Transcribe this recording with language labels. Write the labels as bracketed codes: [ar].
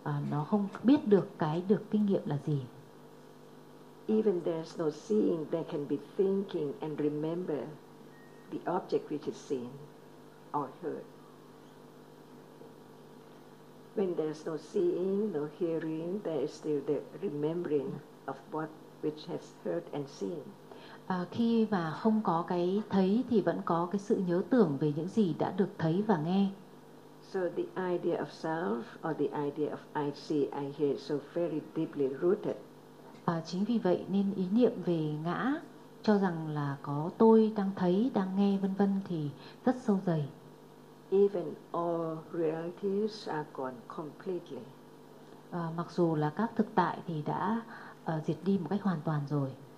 [vi] Nó không biết được cái được kinh nghiệm là gì. [en] Even there's no seeing, there can be thinking and remember the object which is seen or heard. When there's no seeing, no hearing, there is still the remembering of what which has heard and seen. [vi] Khi mà không có cái thấy thì vẫn có cái sự nhớ tưởng về những gì đã được thấy và nghe. [en] So the idea of self or the idea of I see, I hear is so very deeply rooted. [vi] Chính vì vậy nên ý niệm về ngã, cho rằng là có tôi đang thấy, đang nghe vân vân thì rất sâu dày. [en] Even all realities are gone completely. [vi] Mặc dù là các thực tại thì đã diệt đi một cách hoàn toàn rồi.